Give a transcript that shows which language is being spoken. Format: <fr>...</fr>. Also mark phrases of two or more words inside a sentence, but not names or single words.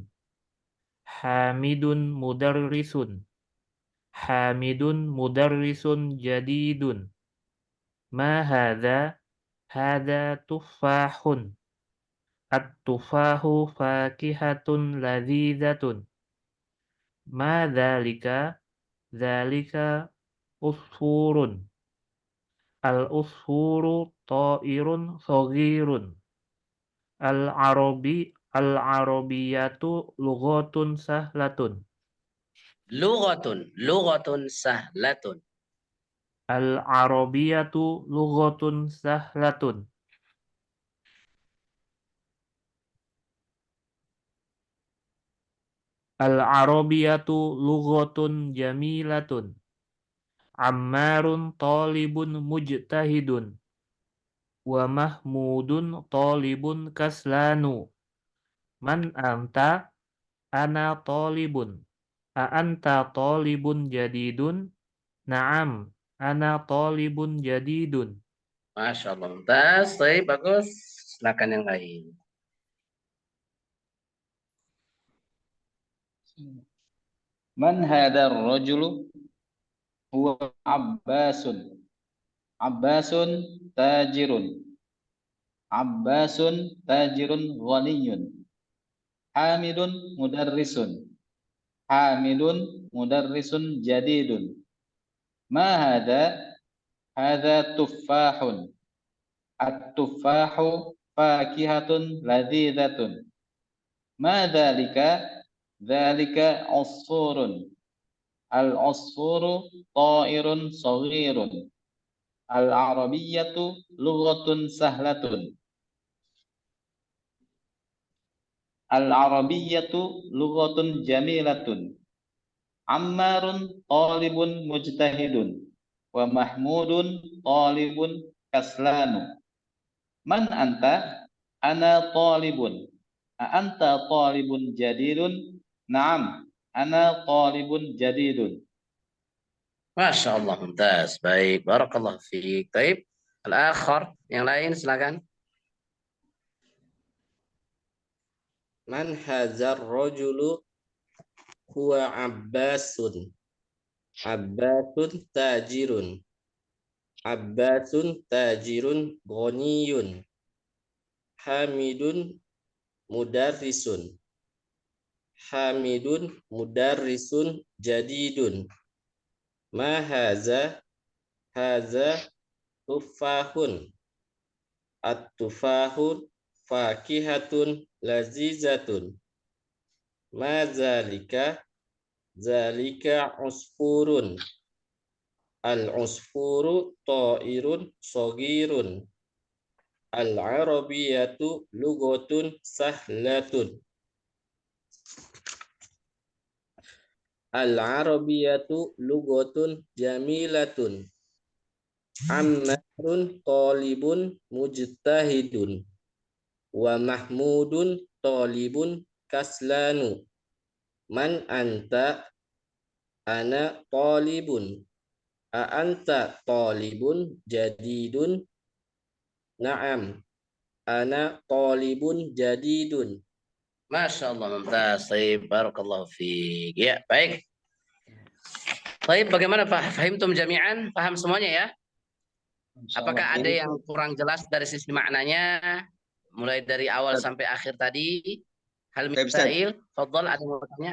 <ar>حامد مدرس. حامد مدرس جديد. ما هذا؟ هذا تفاح. التفاح فاكهة لذيذة. ما ذلك؟ ذلك عصفور. العصفور طائر صغير. العربية لغة سهلة. لغة سهلة. العربية لغة سهلة. العربية لغة جميلة. عمار طالب مجتهد. ومحمود طالب كسلان. من أنت؟ أنا طالب. أأنت طالب جديد? نعم، أنا طالب جديد. ما شاء الله.</ar> <id>Mumtaz. Baik, bagus. Silakan yang lain.</id> <ar>من هذا الرجل? هو عباس. عباس تاجر. عباس تاجر غني. حامد مدرس. حامد مدرس جديد. ما هذا؟ هذا تفاح. التفاح فاكهة لذيذة. ما ذلك؟ ذلك عصفور. العصفور طائر صغير. العربية لغة سهلة. العربية لغة جميلة. عمار طالب مجتهد. ومحمود طالب كسلان. من أنت؟ أنا طالب. أأنت طالب جديد? نعم، أنا طالب جديد. ما شاء الله.</ar> <id>Mumtaz. Baik.</id> <ar>بارك الله فيك.</ar> <id>Baik. Al-akhar. Yang lain silakan.</id> <ar>من هذا الرجل هو عباس. عباس تاجر. عباس تاجر غني. حامد مدرس. حامد مدرس جديد. ما هذا؟ هذا تفاح. التفاح فاكهة لذيذة. ما ذلك؟ ذلك عصفور. العصفور طائر صغير. العربية لغة سهلة. العربية لغة جميلة. عمار طالب مجتهد. ومحمود طالب كسلان. من أنت؟ أنا طالب. أأنت طالب جديد? نعم، أنا طالب جديد. ما شاء الله.</ar> <id>Mumtaz. Baik.</id> <ar>بارك الله فيك.</ar> <id>Ya, baik. Baik, bagaimana Pak?</id> <ar>فهمتم جميعا?</ar> <id>Paham semuanya ya? Apakah ada yang kurang jelas dari sisi maknanya? Mulai dari awal sampai akhir tadi.</id> <ar>هل من سائل، تفضل,</ar> <id>ada yang mau bertanya?</id>